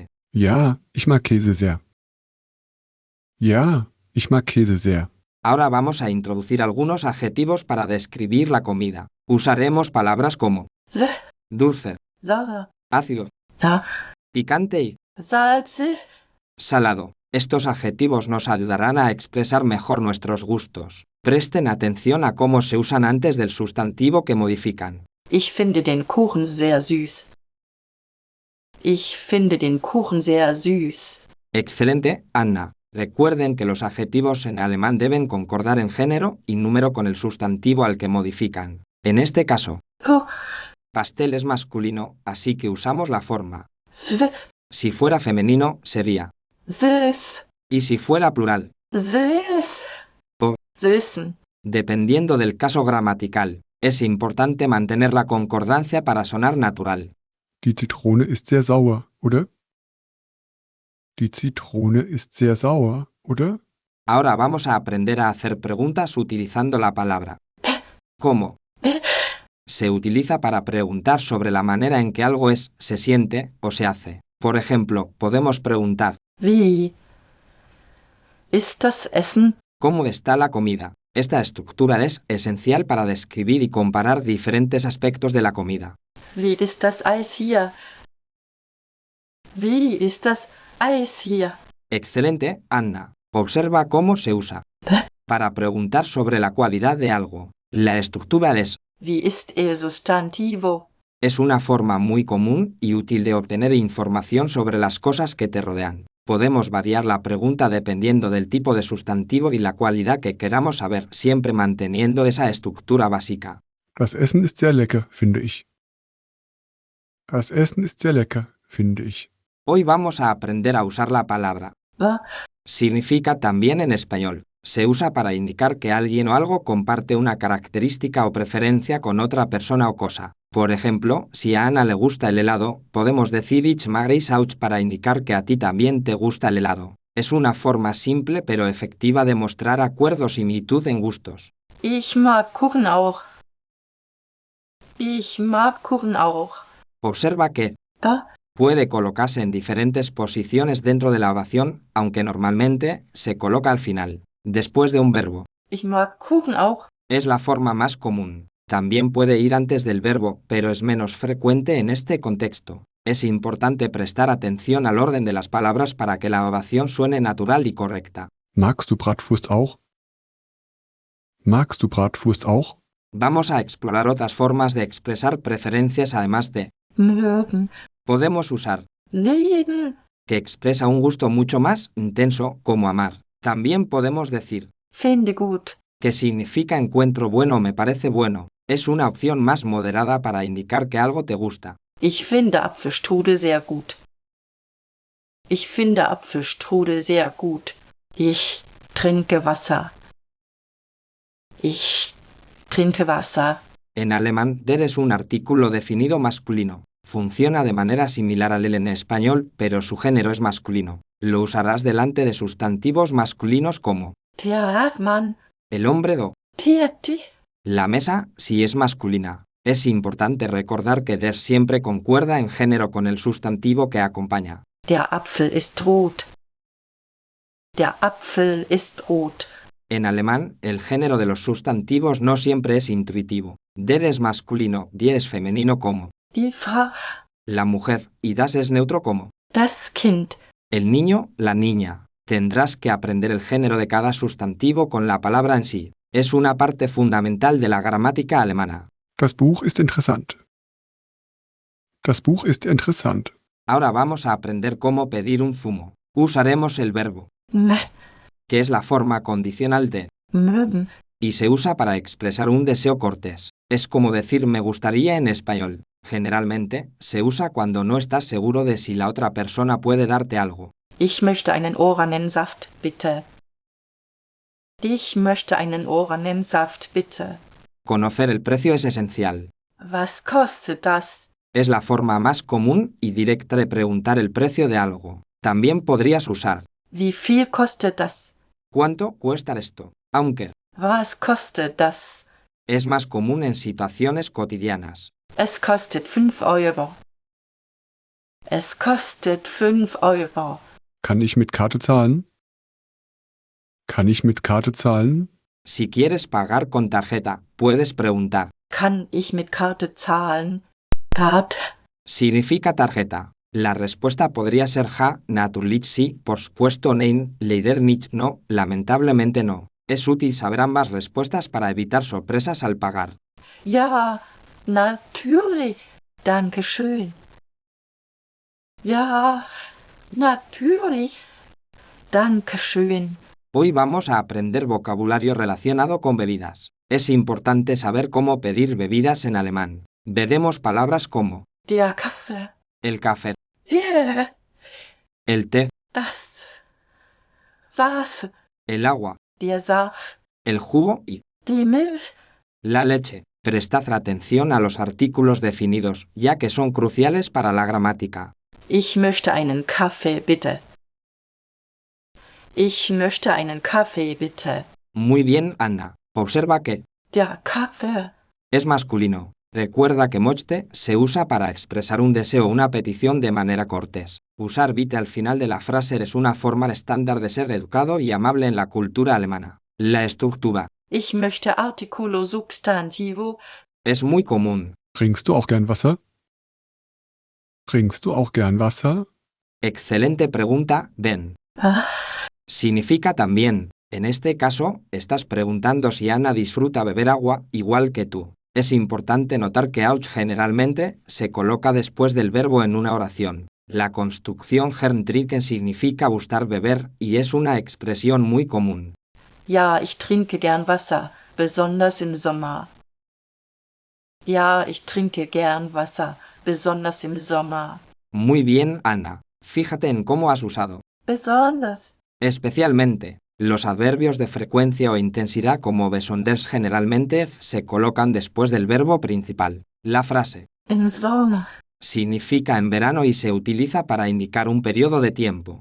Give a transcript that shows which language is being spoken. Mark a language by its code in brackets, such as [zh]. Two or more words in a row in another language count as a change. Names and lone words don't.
[de] Ja, ich mag Käse sehr. Ja, ich mag Käse sehr. [es] Ahora vamos a introducir algunos adjetivos para describir la comida. Usaremos palabras como dulce, Sauer. ácido, Ja. picante y Salzig. salado. Estos adjetivos nos ayudarán a expresar mejor nuestros gustos. Presten atención a cómo se usan antes del sustantivo que modifican. Ich finde den Kuchen sehr süß. Ich finde den Kuchen sehr süß. Excelente, Anna. Recuerden que los adjetivos en alemán deben concordar en género y número con el sustantivo al que modifican. En este caso, Oh. pastel es masculino, así que usamos la forma Si fuera femenino, sería. süß, Y si fuera plural, süß, O. süßen, dependiendo del caso gramatical, es importante mantener la concordancia para sonar natural. [de] Die Zitrone ist sehr sauer, oder? Die Zitrone ist sehr sauer, oder? [es] Ahora vamos a aprender a hacer preguntas utilizando la palabra. ¿Cómo? Se utiliza para preguntar sobre la manera en que algo es, se siente o se hace. Por ejemplo, podemos preguntar, [de] wie ist das Essen? [es] ¿cómo está la comida? Esta estructura es esencial para describir y comparar diferentes aspectos de la comida. [de] Wie ist das Eis hier? Wie ist das Eis hier? [es] Excelente, Anna. Observa cómo se usa. Para preguntar sobre la cualidad de algo. La estructura es. [de] Wie ist [es] el Sustantivo? Es una forma muy común y útil de obtener información sobre las cosas que te rodean. Podemos variar la pregunta dependiendo del tipo de sustantivo y la cualidad que queramos saber, siempre manteniendo esa estructura básica. [de] Das Essen ist sehr lecker, finde ich. Das Essen ist sehr lecker, finde ich. [es] Hoy vamos a aprender a usar la palabra. Wa? Significa también en español. Se usa para indicar que alguien o algo comparte una característica o preferencia con otra persona o cosa. Por ejemplo, si a Ana le gusta el helado, podemos decir [de] ich mag es auch [es] para indicar que a ti también te gusta el helado. Es una forma simple pero efectiva de mostrar acuerdo o similitud en gustos. [de] Ich mag Kuchen auch. Ich mag Kuchen auch. [es] Observa que Ah, puede colocarse en diferentes posiciones dentro de la oración, aunque normalmente se coloca al final, después de un verbo. [de] ich mag Kuchen auch. [es] Es la forma más común. También puede ir antes del verbo, pero es menos frecuente en este contexto. Es importante prestar atención al orden de las palabras para que la oración suene natural y correcta. [de] Magst du Bratwurst auch? Magst du Bratwurst auch? [es] Vamos a explorar otras formas de expresar preferencias además de. Mögen. Podemos usar Lieben. que expresa un gusto mucho más intenso, como amar. También podemos decir [de] Finde gut. [es] que significa encuentro bueno o me parece bueno. Es una opción más moderada para indicar que algo te gusta. [de] Ich finde Apfelstrudel sehr gut. Ich finde Apfelstrudel sehr gut. Ich trinke Wasser. Ich trinke Wasser. [es] En alemán, der es un artículo definido masculino. Funciona de manera similar al el en español, pero su género es masculino. Lo usarás delante de sustantivos masculinos como [de] Der Mann. [es] el hombre o Die. la mesa si es masculina. Es importante recordar que der siempre concuerda en género con el sustantivo que acompaña. Der Apfel ist rot. Der Apfel ist rot. En alemán, el género de los sustantivos no siempre es intuitivo. Der es masculino, die es femenino como [de] Die Frau. [es] la mujer y das es neutro como [de] Das Kind. [es] el niño, la niña. Tendrás que aprender el género de cada sustantivo con la palabra en sí. Es una parte fundamental de la gramática alemana. [de] Das Buch ist interessant. Das Buch ist interessant. [es] Ahora vamos a aprender cómo pedir un zumo. Usaremos el verbo, que es la forma condicional de, Mögen. y se usa para expresar un deseo cortés. Es como decir me gustaría en español. Generalmente, se usa cuando no estás seguro de si la otra persona puede darte algo. [de] Ich möchte einen Orangensaft, bitte. Ich möchte einen Orangensaft, bitte. [es] Conocer el precio es esencial. [de] Was kostet das? [es] Es la forma más común y directa de preguntar el precio de algo. También podrías usar [de] Wie viel kostet das? [es] ¿cuánto cuesta esto? Aunque [de] Was kostet das? [es] es más común en situaciones cotidianas. [de] Es kostet 5 Euro. Es kostet 5 Euro. Kann ich mit Karte zahlen? Kann ich mit Karte zahlen? [es] Si quieres pagar con tarjeta, puedes preguntar. Kann ich mit Karte zahlen? Karte. Significa tarjeta. La respuesta podría ser [de] ja, natürlich [es] sí, por supuesto [de] nein, leider nicht [es] no, lamentablemente no. Es útil saber ambas respuestas para evitar sorpresas al pagar. [de] Ja, natürlich. Danke schön. Ja, natürlich. Danke schön. [es] Hoy vamos a aprender vocabulario relacionado con bebidas. Es importante saber cómo pedir bebidas en alemán. Veremos palabras como [de] Der Kaffee. [es] el café, Yeah. el té, [de] das Wasser, [es] el agua, [de] der Saft, [es] el jugo y [de] die Milch. [es] la leche. Prestad atención a los artículos definidos, ya que son cruciales para la gramática. [de] Ich möchte einen Kaffee, bitte. Ich möchte einen Kaffee, bitte. [es] Muy bien, Anna. Observa que [de] Der Kaffee. [es] es masculino. Recuerda que mochte se usa para expresar un deseo o una petición de manera cortés. Usar bitte al final de la frase es una forma estándar de ser educado y amable en la cultura alemana. La estructura [de] Ich möchte [es] Artikulo Substantivo. es muy común. [de] Trinkst du auch gern Wasser? Trinkst du auch gern Wasser? [es] Excelente pregunta, Ben. Ah, Significa también. En este caso, estás preguntando si Ana disfruta beber agua igual que tú. Es importante notar que auch generalmente se coloca después del verbo en una oración. La construcción [de] gern trinken [es] significa gustar beber y es una expresión muy común. [de] ja, ich trinke gern Wasser, besonders im Sommer. Ja, ich trinke gern Wasser, besonders im Sommer. [es] Muy bien, Ana. Fíjate en cómo has usado. Besonders. Especialmente, los adverbios de frecuencia o intensidad como besonders generalmente se colocan después del verbo principal. La frase [de] Im Sommer. [es] significa en verano y se utiliza para indicar un periodo de tiempo.